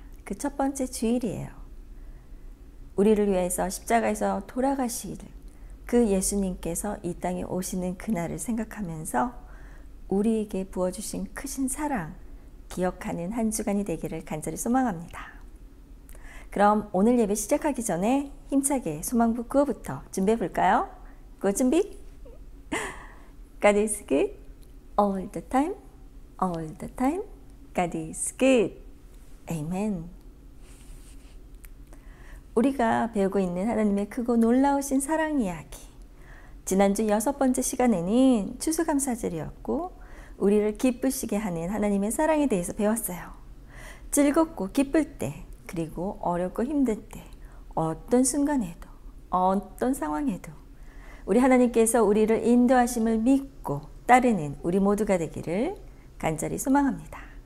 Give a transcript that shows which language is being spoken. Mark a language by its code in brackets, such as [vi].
[ko] 그 첫 번째 주일이에요. 우리를 위해서 십자가에서 돌아가실 그 예수님께서 이 땅에 오시는 그날을 생각하면서 우리에게 부어주신 크신 사랑 기억하는 한 주간이 되기를 간절히 소망합니다. 그럼 오늘 예배 시작하기 전에 힘차게 소망부 구호부터 준비해 볼까요? 구호 준비! [en] God is good all the time, all the time. God is good. Amen. [ko] 우리가 배우고 있는 하나님의 크고 놀라우신 사랑 이야기. 지난주 6번째 시간에는 추수감사절이었고 우리를 기쁘시게 하는 하나님의 사랑에 대해서 배웠어요. 즐겁고 기쁠 때, 그리고 어렵고 힘들 때, 어떤 순간에도, 어떤 상황에도 우리 하나님께서 우리를 인도하심을 믿고 따르는 우리 모두가 되기를 간절히 소망합니다.